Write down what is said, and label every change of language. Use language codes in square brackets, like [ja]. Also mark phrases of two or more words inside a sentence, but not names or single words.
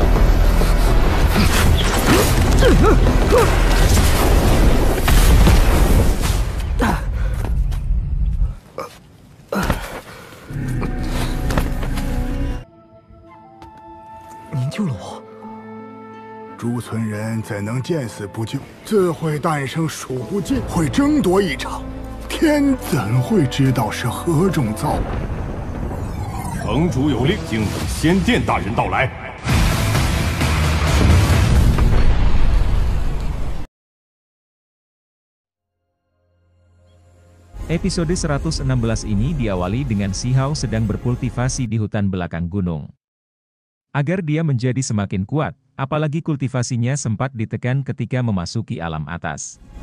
[zh] 您救了我。诸村人怎能见死不救？自会诞生数不尽，会争夺一场。天怎会知道是何种造物？城主有令，静等仙殿大人到来。 [id] Episode 116 ini diawali dengan Si Hao sedang berkultivasi di hutan belakang gunung. Agar dia menjadi semakin kuat, apalagi kultivasinya sempat ditekan ketika memasuki alam atas.